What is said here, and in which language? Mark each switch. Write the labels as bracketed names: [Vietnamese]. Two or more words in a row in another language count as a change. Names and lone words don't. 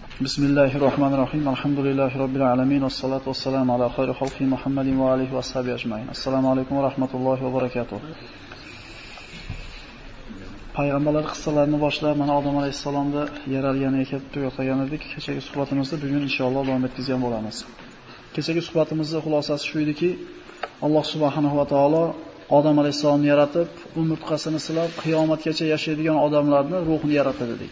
[Arabic] بسم الله الرحمن الرحيم. الحمد لله رب العالمين. والصلاة والسلام على خير خلق محمد وآله وصحبه أجمعين. السلام عليكم ورحمة الله وبركاته. [Uzbek] Payg'ambarlar qissalarini boshlab, mana Odam alayhisalomni yaralganiga kelib tugatgan edik. Kechagi suhbatimizni bugun inshaalloh davom etkazgan bo'lamiz. Kechagi suhbatimizning xulosasi shu ediki, [Arabic] الله سبحانه وتعالى [Uzbek] Odam alayhisalomni yaratib, umurtqasini silab, qiyomatgacha yashaydigan odamlarni ruhini yaratdi dedik.